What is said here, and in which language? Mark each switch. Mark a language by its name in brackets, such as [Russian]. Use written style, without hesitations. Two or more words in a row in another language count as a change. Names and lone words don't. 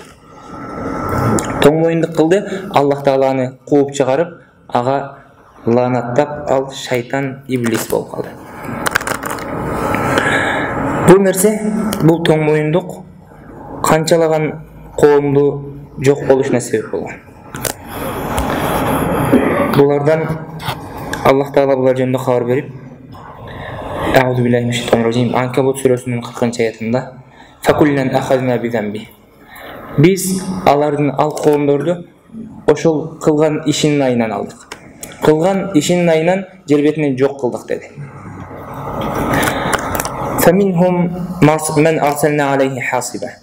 [Kyrgyz] Тоң моюндук кылды, Аллах Тааланы кууп чыгарып, ага лаанаттап, ал шайтан, иблис болуп калды. Бул нерсе, бул тоң моюндук канчалаган коомду жок болушуна себеп болгон. Булардан Аллах Таала булар жөнүндө кабар берип, [Arabic] أعوذ بالله من الشيطان الرجيم, [Kyrgyz] Анкабут сүрөсүнүн 40-аятында [Arabic] فكلا أخذنا بذنبه. [Kyrgyz] Биз алардын ал коомдорду ошол кылган ишинин айынан алдык. Кылган ишинин айынан жер бетинен жок кылдык деди. [Arabic] فمنهم من أرسلنا عليه حاصبا.